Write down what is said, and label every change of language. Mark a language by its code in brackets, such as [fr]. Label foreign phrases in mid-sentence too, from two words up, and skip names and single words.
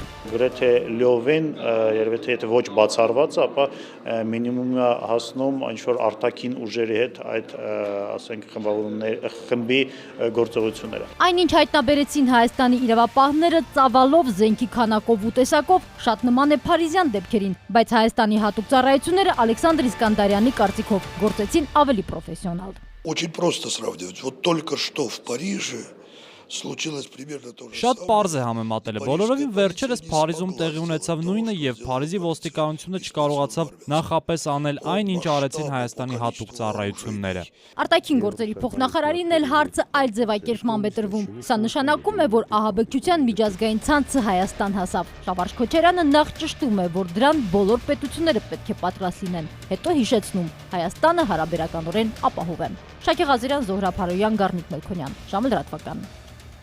[hy] Գրեթե լիովին, երևի թե եթե ոչ բացառված, ապա մինիմումը հասնում ինչ-որ արտաքին ուժերի հետ այդ, ասենք, խմբի գործողությունները։ Այնինչ հայտնաբերեցին Հայաստանի իրավապահները ծավալով, զենքի քանակով ու տեսակով շատ нման է փարիզյան դեպքերին, բայց Հայաստանի հատուկ ծառայությունները Ալեքսանդր Իսկանդարյանի կարծիքով գործեցին ավելի պրոֆեսիոնալ։ [ru] Очень просто сравнивать. Вот только что в Париже случилось примерно то же самое. [hy] Շատ պարզ է համեմատելը։ Բոլորովին վերջերս Փարիզում տեղի ունեցավ նույնը եւ Փարիզի ոստիկանությունը չկարողացավ նախապես անել այն, ինչ արեցին Հայաստանի հատուկ ծառայությունները։ Արտաքին գործերի փոխնախարարին էլ հարցը այլ ձևակերպման է տրվում։ Սա նշանակում է, որ ահաբեկչության միջազգային ցանցը Հայաստան հասավ։ Շավարժ Քոչարյանը նախ ճշտում է, որ դրան բոլոր պետությունները պետք է պատրաստ լինեն։ Հետո հիշեցնում, Հայաստանը հարաբերականորեն ապահով է։ Շակե Ղազարյան, Զոհրաբ Հարոյան, Գառնիկ Մելքոնյան, ժամը լրատվական։